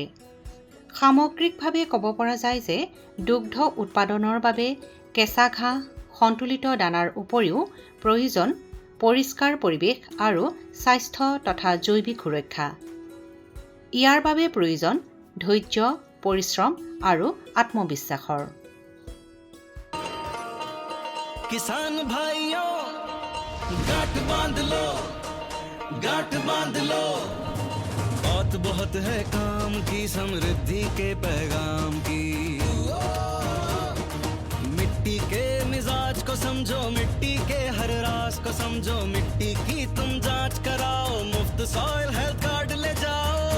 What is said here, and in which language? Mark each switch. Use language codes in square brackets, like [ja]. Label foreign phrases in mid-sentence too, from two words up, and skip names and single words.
[as] সামগ্ৰিকভাৱে ক'ব পৰা যায় যে দুগ্ধ উৎপাদনৰ বাবে কেঁচা ঘাঁহ, সন্তুলিত দানাৰ উপৰিও প্ৰয়োজন পৰিষ্কাৰ পৰিৱেশ আৰু স্বাস্থ্য তথা জৈৱিক সুৰক্ষা। ইয়াৰ বাবে প্ৰয়োজন ধৈৰ্য, পৰিশ্ৰম আৰু আত্মবিশ্বাসৰ। [hi] किसान भाइयों गांठ बांध लो, बात बहुत है काम की, समृद्धि के पैगाम की। मिट्टी के मिजाज को समझो, मिट्टी के हर राज को समझो, मिट्टी की तुम जांच कराओ, मुफ्त सॉइल हेल्थ कार्ड ले जाओ।